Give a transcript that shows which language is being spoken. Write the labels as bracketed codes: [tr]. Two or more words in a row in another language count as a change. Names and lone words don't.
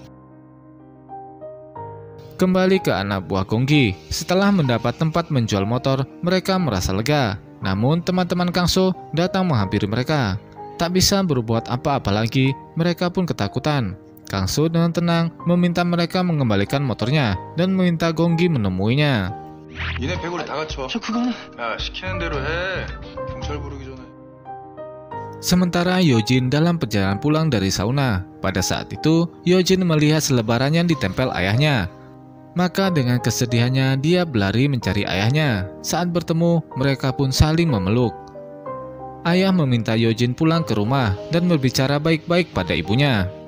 [id] Kembali ke anak buah Gonggi, setelah mendapat tempat menjual motor, mereka merasa lega. Namun teman-teman Kang So datang menghampiri mereka. Tak bisa berbuat apa-apa lagi, mereka pun ketakutan. Kang So dengan tenang meminta mereka mengembalikan motornya dan meminta Gonggi menemuinya. [ko] 니네 100으로 다 갖춰. 그거는. 야, 시키는 대로 해. 경찰 부르기 전에. [id] Sementara Yojin dalam perjalanan pulang dari sauna. Pada saat itu, Yojin melihat selebaran yang ditempel ayahnya. Maka dengan kesedihannya dia berlari mencari ayahnya. Saat bertemu, mereka pun saling memeluk. Ayah meminta Yojin pulang ke rumah dan berbicara baik-baik pada ibunya.